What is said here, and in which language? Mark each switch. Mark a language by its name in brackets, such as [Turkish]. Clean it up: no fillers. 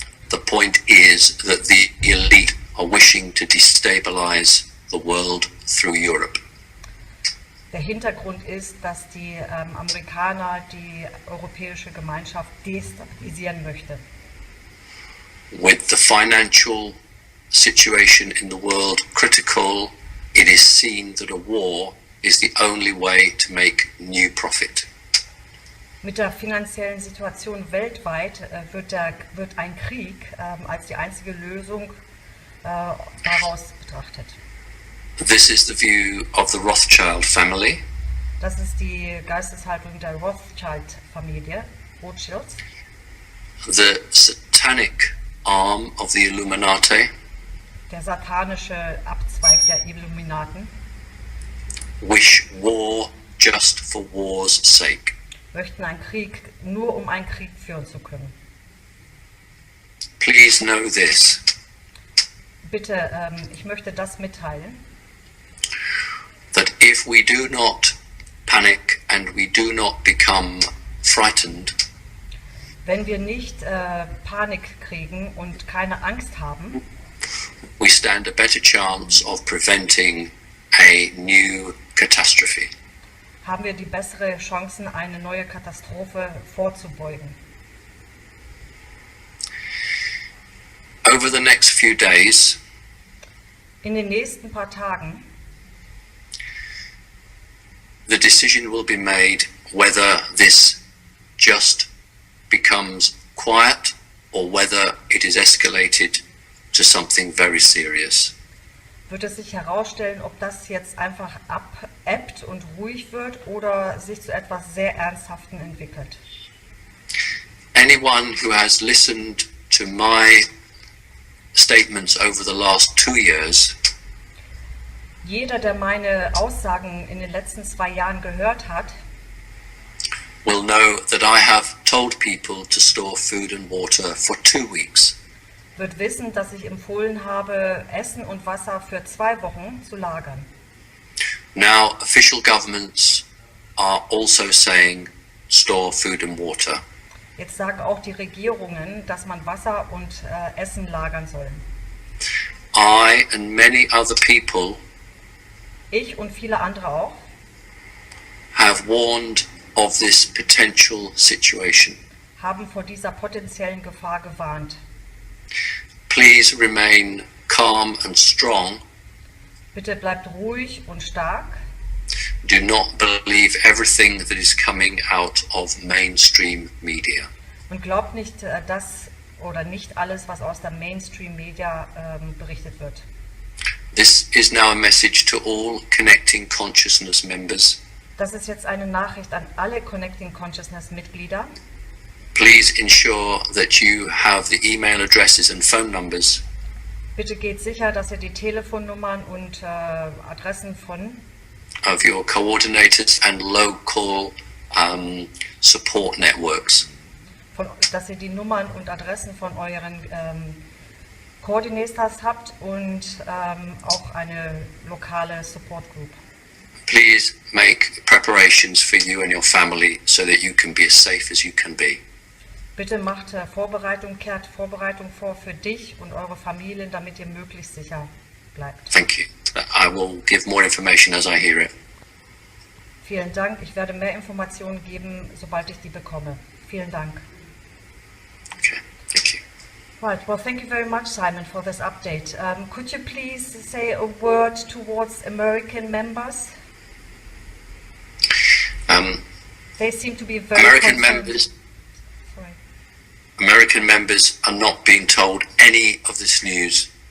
[English] The point is that the elite are wishing to destabilize the world through Europe. [German] Der Hintergrund ist, dass die Amerikaner die europäische Gemeinschaft destabilisieren möchte. [English] With the financial situation in the world critical, it is seen that a war is the only way to make new profit. [German] Mit der finanziellen Situation weltweit wird ein Krieg als die einzige Lösung daraus betrachtet. [English] This is the view of the Rothschild family. [German] Das ist die Geisteshaltung der Rothschild-Familie, Rothschilds. [English] The satanic arm of the Illuminati, [German] Der satanische Abzweig der Illuminaten [English] wish war just for war's sake. [German] möchten einen Krieg nur um einen Krieg führen zu können. [English] Please know this. [German] Bitte, ich möchte das mitteilen, [English] That if we do not panic and we do not become frightened, [German] wenn wir nicht Panik kriegen und keine Angst haben, [English] we stand a better chance of preventing a new catastrophe. [German] haben wir die bessere Chancen, eine neue Katastrophe vorzubeugen. [English] Over the next few days, [German] In den nächsten paar Tagen [English] the decision will be made whether this just becomes quiet or whether it is escalated to something very serious. [German] wird es sich herausstellen, ob das jetzt einfach abebbt und ruhig wird oder sich zu etwas sehr Ernsthaften entwickelt. [English] Anyone who has listened to my statements over the last 2 years [German] Jeder, der meine Aussagen in den letzten 2 Jahren gehört hat, [English] will know that I have told people to store food and water for 2 weeks. [German] wird wissen, dass ich empfohlen habe, Essen und Wasser für 2 Wochen zu lagern. [English] Now, official governments are also saying store food and water. [German] Jetzt sagen auch die Regierungen, dass man Wasser und Essen lagern soll. [English] I and many other people [German] Ich und viele andere auch [English] have warned of this potential situation. [German] haben vor dieser potenziellen Gefahr gewarnt. [English] Please remain calm and strong. [German] Bitte bleibt ruhig und stark. [English] Do not believe everything that is coming out of mainstream media. [German] Und glaubt nicht das oder nicht alles, was aus der Mainstream-Media berichtet wird. [English] This is now a message to all Connecting Consciousness members. [German] Das ist jetzt eine Nachricht an alle Connecting Consciousness-Mitglieder. [English] Please ensure that you have the email addresses and phone numbers [German] Bitte geht sicher, dass ihr die Telefonnummern und Adressen [English] of your coordinators and local support networks. [German] dass ihr die Nummern und Adressen von euren Coordinators habt und auch eine lokale Support Group. [English] Please make preparations for you and your family so that you can be as safe as you can be. [German] Bitte macht kehrt Vorbereitung vor für dich und eure Familien, damit ihr möglichst sicher bleibt. [English] Thank you. I will give more information as I hear it. [German] Vielen Dank. Ich werde mehr Informationen geben, sobald ich die bekomme. Vielen Dank. [English] Okay, thank you. Right. Well, thank you very much, Simon, for this update. Could you please say a word towards American members? They seem to be very American concerned. members. Sorry. American members are not being told any of this news.